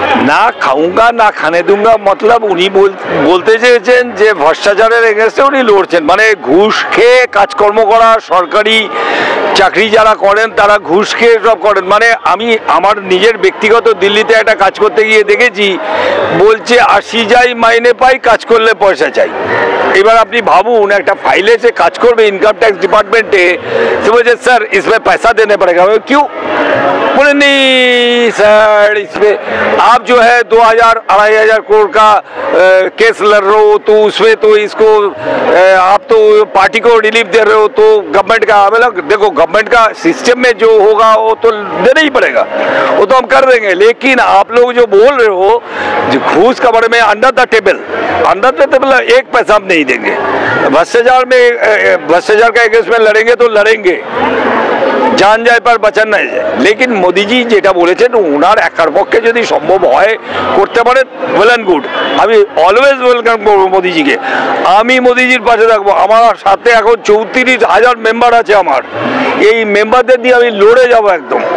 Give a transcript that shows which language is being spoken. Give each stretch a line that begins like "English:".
Hindi: না খাউঙ্গা না খানে দুঙ্গা
Bangla: মতলব উনি বলতে চেয়েছেন যে ভ্রষ্টাচারের এগেন্স্টে উনি লড়ছেন, মানে ঘুষ খেয়ে কাজকর্ম করা, সরকারি চাকরি যারা করেন তারা ঘুষ খেয়ে সব করেন। মানে আমি আমার নিজের ব্যক্তিগত দিল্লিতে একটা কাজ করতে গিয়ে দেখেছি, বলছে 80 যাই মাইনে পাই, কাজ করলে পয়সা চাই। এবার আপনি ভাবুন, একটা ফাইলে সে কাজ করবে ইনকাম ট্যাক্স ডিপার্টমেন্টে, সে বলছে স্যার
Hindi: इसमें पैसा देने पड़ेगा। क्यों? बोले नहीं सर, इसमें आप जो है 2000-2500 करोड़ का केस लड़ रहे हो, तो उसमें तो इसको आप तो पार्टी को रिलीफ दे रहे हो, तो गवर्नमेंट का, मतलब देखो गवर्नमेंट का सिस्टम में जो होगा वो तो देना ही पड़ेगा, वो तो हम कर देंगे। लेकिन आप लोग जो बोल रहे हो घूस के बारे में, अंडर द टेबल एक पैसा हम नहीं देंगे। भ्रष्टाचार का अगेंस्ट में लड़ेंगे तो लड़ेंगे, जान যায় पर বাঁচান না যায়।
Bangla: লেকিন মোদিজি যেটা বলেছেন, ওনার একার পক্ষে যদি সম্ভব হয় করতে পারেন, ওয়েল অ্যান্ড গুড। আমি অলওয়েজ ওয়েলকাম করবো মোদিজিকে, আমি মোদিজির পাশে থাকবো। আমার সাথে এখন 34,000 মেম্বার আছে আমার, এই মেম্বারদের দিয়ে আমি লড়ে যাবো একদম।